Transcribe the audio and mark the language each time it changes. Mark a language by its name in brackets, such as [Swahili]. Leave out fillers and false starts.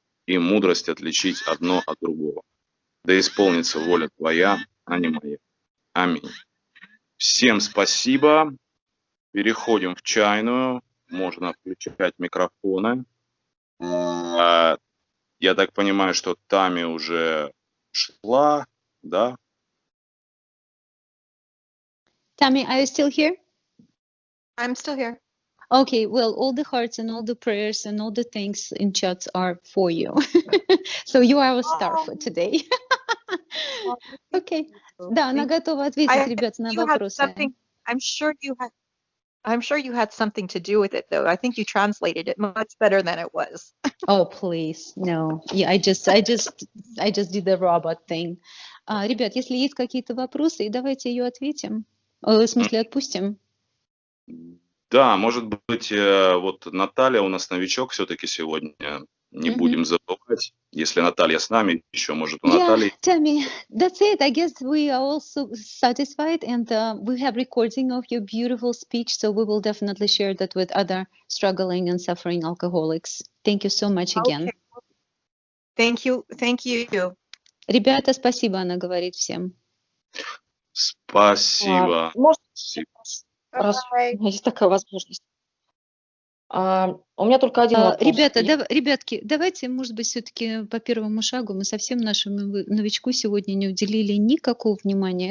[Russian] И мудрость отличить одно от другого. Да исполнится воля Твоя, а не моя. Аминь. Всем спасибо. Переходим в чайную. Можно включать микрофоны. Я так понимаю, что Тамми уже шла, да? [English] Tammy, are you still here? I'm still here. Okay, well, all the hearts and all the prayers and all the things in chats are for you. So you are our star for today. Okay. [Russian] Да, она готова ответить, ребят, на вопросы. [English] I'm sure you had something to do with it, though. I think you translated it much better than it was. Oh, please, no. Yeah, I just did the robot thing. [Russian] Ребят, если есть какие-то вопросы, давайте ее ответим. В смысле, отпустим. Да, может быть, вот Наталья у нас новичок все-таки сегодня. Не будем забывать. Если Наталья с нами, еще может у Натальи. [English] Tammy, that's it. I guess we are also satisfied, and we have recording of your beautiful speech, so we will definitely share that with other struggling and suffering alcoholics. Thank you so much again. Okay. Thank you. [Russian] Ребята, спасибо, она говорит всем. Спасибо. Раз у меня есть такая возможность. У меня только один вопрос. Ребята, ребятки, давайте, может быть, все-таки по первому шагу мы совсем нашему новичку сегодня не уделили никакого внимания.